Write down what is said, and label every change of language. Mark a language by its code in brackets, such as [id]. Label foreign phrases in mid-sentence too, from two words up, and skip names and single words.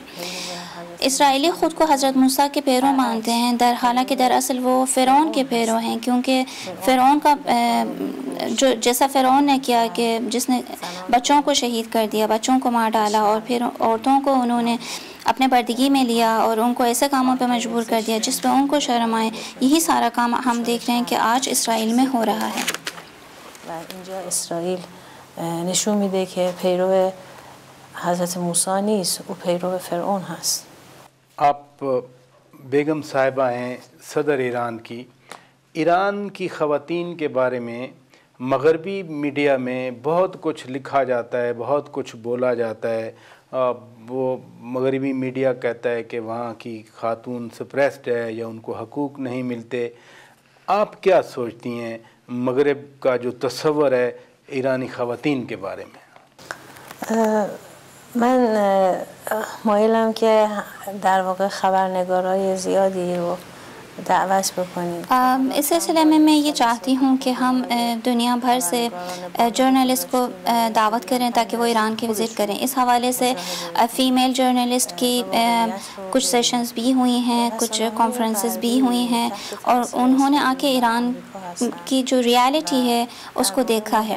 [ur] اسرائیلی خود کو حضرت موسیٰ کے پیرو مانتے ہیں، حالانکہ دراصل وہ فرعون کے پیرو ہیں، کیونکہ فرعون کا جیسا فرعون نے کیا کہ جس نے بچوں کو شہید کر دیا، بچوں کو مار ڈالا، اور پھر عورتوں کو انہوں نے اپنے بردگی میں لیا اور ان کو ایسے کاموں پہ مجبور کر دیا جس پہ ان کو شرم آئے۔ یہی سارا کام ہم دیکھ رہے ہیں کہ آج اسرائیل میں ہو رہا ہے۔ [fa] و اینجا اسرائیل نشون میده که پیرو حضرت موسی نیست، او پیرو فرعون هست۔ [ur] آپ بیگم صاحبہ ہیں صدر ایران کی۔ ایران کی خواتین کے بارے میں مغربی میڈیا میں بہت کچھ لکھا جاتا ہے، بہت کچھ بولا جاتا ہے۔ وہ مغربی میڈیا کہتا ہے کہ وہاں کی خاتون سپریسڈ ہے یا ان کو حقوق نہیں ملتے۔ آپ کیا سوچتی ہیں مغرب کا جو تصور ہے ایرانی خواتین کے بارے میں؟ [fa] من مایلم که در واقع خبرنگارای زیادی رو دعوت بکنیم۔ [ur] اس سلسلے میں یہ چاہتی ہوں کہ ہم دنیا بھر سے جرنلسٹ کو دعوت کریں تاکہ وہ ایران کی وزٹ کریں۔ اس حوالے سے [en] female journalist [ur] کی کچھ سیشنز بھی ہوئی ہیں، کچھ کانفرنسز بھی ہوئی ہیں، اور انہوں نے آ کے ایران کی جو ریالٹی ہے اس کو دیکھا ہے۔